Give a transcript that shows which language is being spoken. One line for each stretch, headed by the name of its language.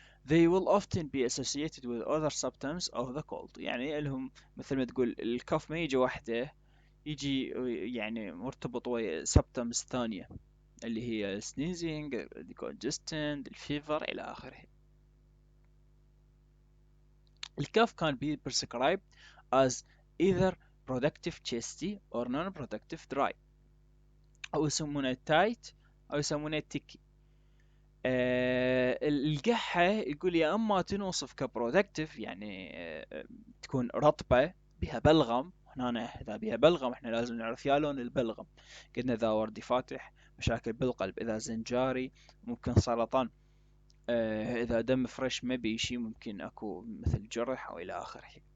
English: They will often be associated with other symptoms of the cold.
Arabic: يعني لهم مثل ما تقول الكف ما يجي وحده، يجي يعني مرتبط ويا symptoms ثانية اللي هي sneezing, decongestant, الفيفر إلى آخره.
English: الكف can be prescribed as either productive chesty or non-productive dry،
Arabic: أو يسمونه تايت أو يسمونه تيكي. القحة يقول يا أما تنوصف كبرودكتيف، يعني تكون رطبة بها بلغم. هنا إذا بها بلغم احنا لازم نعرف يا لون البلغم. قلنا إذا وردي فاتح، مشاكل بالقلب، إذا زنجاري، ممكن سرطان، إذا دم فريش ما بي شي ممكن أكو مثل جرح أو إلى آخره.